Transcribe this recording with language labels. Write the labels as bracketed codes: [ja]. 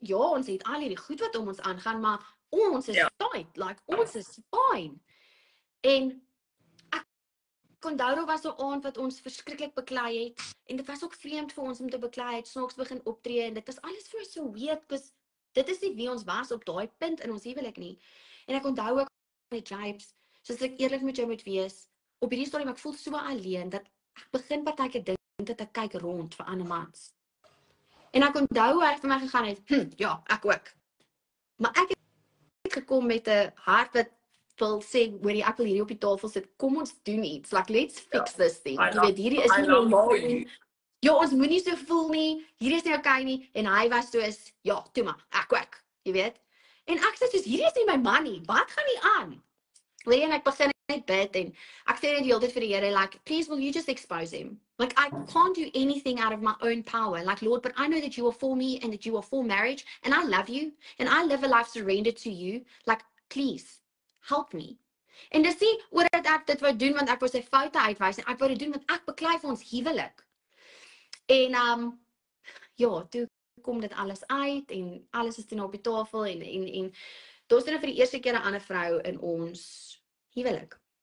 [af] Ja, ons het al hierdie goed wat om ons aangaan, maar ons is tight, like ons is fine. En ek onthou daar was 'n aand wat ons verskriklik beklei het, en dit was ook vreemd vir ons om te beklei het, snaaks begin optree, en dit was alles vir so weird, because dit is nie wie ons was op daai punt in ons huwelik nie. En ek onthou ook my tribes, soos ek eerlik met jou moet wees, op hierdie stadium ek voel so alleen, dat ek begin partykeer dink dat ek kyk rond vir ander mans. En ek onthou hoe ek vir my gegaan het, ja, ek ook. Maar ek het gekom met 'n hart wat wil sê, hoorie, ek wil hierdie op die tafel sit, kom ons doen iets, [en] like let's fix this thing. [af] Jy weet, hierdie is nie normaal nie. Ja, ons moenie so voel nie, hierdie is nie okay nie, en hy was soos, ja, toe maar, ek ook, jy weet. En ek sê soos, hierdie is nie my man nie, wat gaan nie aan? En ek begin net bid, en ek sê net die hele tyd vir die Here, [en] like, please will you just expose him? Like, I can't do anything out of my own power. Like, Lord, but I know that you are for me, and that you are for marriage, and I love you, and I live a life surrendered to you. Like, please, help me. [af] En dis nie oor dat ek dit wou doen, want ek wou sy foute uitwys, en ek wou dit doen, want ek beklei vir ons huwelik. En, ja, toe kom dit alles uit, en alles is toe op die tafel, en daar is nou vir die eerste keer 'n ander vrou in ons huwelik.